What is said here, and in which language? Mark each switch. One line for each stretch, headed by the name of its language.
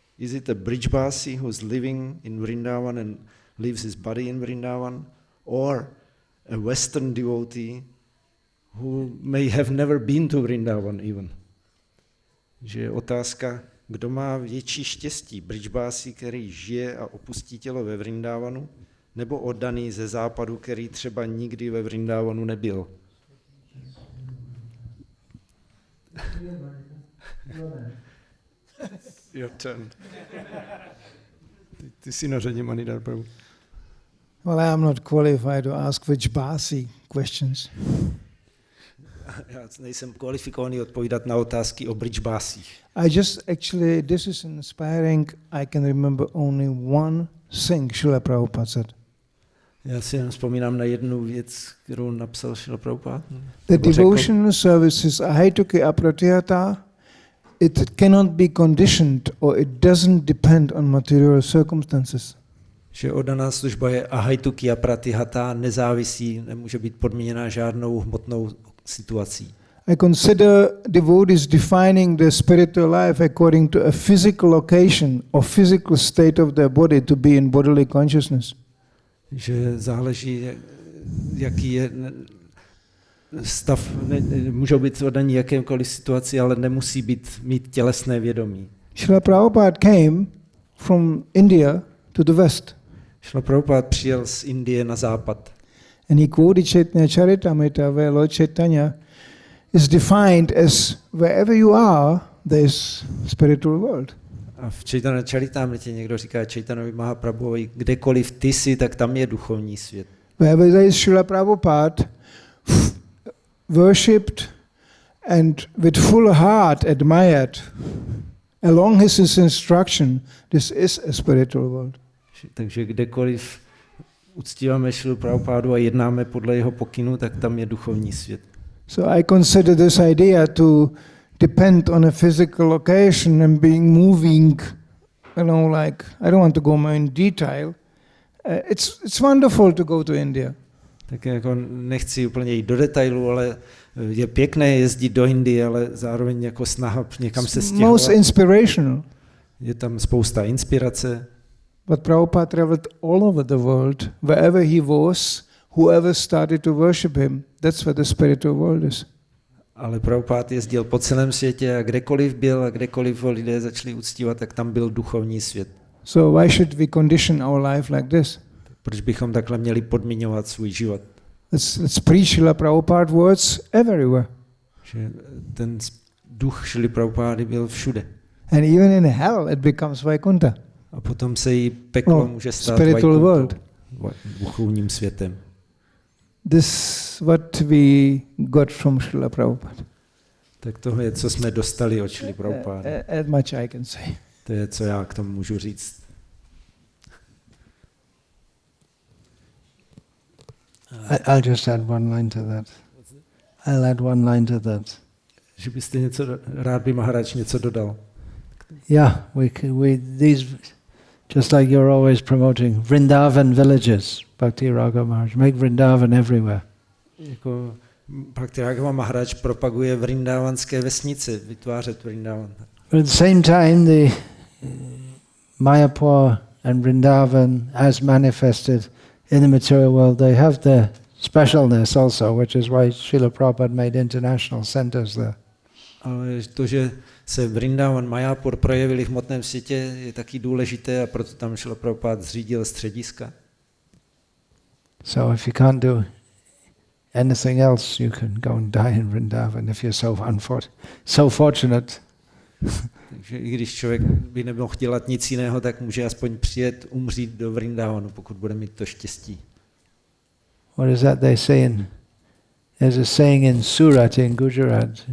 English: Is it a Brijbasi who's living in Vrindavan and leaves his body in Vrindavan, or a Western devotee who may have never been to Vrindavan even?
Czech: Že je otázka, kdo má větší štěstí, Brijbasi, který žije a opustí tělo ve Vrindavanu, nebo oddaný ze západu, který třeba nikdy ve Vrindavanu nebyl.
English: Your turn.
Czech: Ty jsi na řadě, Manidhar Prabhu.
English: Well, I am not qualified to ask Vrijbasi questions.
Czech: Já nejsem kvalifikovaný odpovídat na otázky o Brijbásích.
English: Actually, this is inspiring. I can remember only one thing Srila Prabhupada said.
Czech: Já si jen vzpomínám na jednu věc, kterou napsal Srila Prabhupada.
English: The devotional services ahituki apratihata, it cannot be conditioned or it doesn't depend on material circumstances.
Czech: Že oddaná služba je ahituki apratihata, nezávisí, nemůže být podmíněná žádnou hmotnou situací.
English: I consider devotees defining their spiritual life according to a physical location or physical state of their body to be in bodily consciousness.
Czech: Že záleží, jaký je stav, můžou být oddaní jakémkoliv situaci, ale nemusí mít tělesné vědomí.
English: Srila Prabhupada came from India to the west.
Czech: Srila Prabhupada přijel z Indie na západ.
English: And he quoted Chaitanya Charitamrita, where Lord Chaitanya is defined as wherever you are, there is spiritual world.
Czech: A v Chaitanya Charitamritě někdo říká Chaitanovi Mahaprabhuovi, kdekoliv ty jsi, tak tam je duchovní svět.
English: Wherever there is Srila Prabhupada worshipped and with full heart admired along his instruction, this is a spiritual world.
Czech: Takže kdekoliv uctíváme Šrilu Prabhupádu a jednáme podle jeho pokynu, tak tam je duchovní svět.
English: So I consider this idea to depend on a physical location and being moving, like, I don't want to go more in detail. It's wonderful to go to India.
Czech: Tak jako nechci úplně jít do detailu, ale je pěkné jezdit do Indie, ale zároveň jako snaha někam se stěhovat.
English: Most inspirational.
Czech: Je tam spousta inspirace.
English: But Prabhupada traveled all over the world. Wherever he was, whoever started to worship him, that's where the spiritual world is.
Czech: Ale Prabhupada jezdil po celém světě a kdekoliv byl a kdekoliv ho lidé začali uctívat, tak tam byl duchovní svět.
English: So why should we condition our life like this?
Czech: Proč bychom takhle měli podmiňovat svůj život?
English: Let's preach Srila Prabhupada words everywhere.
Czech: Že ten duch Šrily Prabhupády byl všude.
English: And even in hell it becomes Vaikuntha.
Czech: A potom se jí peklo může stát
English: spiritual world.
Czech: Duchovním světem.
English: This what we got from Srila Prabhupada.
Czech: Tak to je, co jsme dostali od Šrily Prabhupády.
English: As much I can say.
Czech: To je, co já k tomu můžu říct.
English: I'll just add one line to that. I'll add one line to that.
Czech: Že byste něco, rád by Maharaj něco dodal.
English: Yeah, these, just like you're always promoting Vrindavan villages, Bhakti Raghav Maharaj, make Vrindavan everywhere.
Czech: Jako Bhakti Raghava Maharaj propaguje vrindavanské vesnice, vytvářet Vrindavan.
English: But at the same time, the Mayapur and Vrindavan, as manifested in the material world, they have their specialness also, which is why Srila Prabhupada made international centers there.
Czech: Ale to, že se Vrindavan, Mayapur projevili v hmotném světě, je taky důležité a proto tam Srila Prabhupada zřídil střediska.
English: So if you can't do anything else, you can go and die in Vrindavan if you're so fortunate.
Czech: Takže i když člověk by nemohl dělat nic jiného, tak může aspoň přijet, umřít do Vrindavanu, pokud bude mít to štěstí.
English: What is that they say there's a saying in Surat in Gujarat.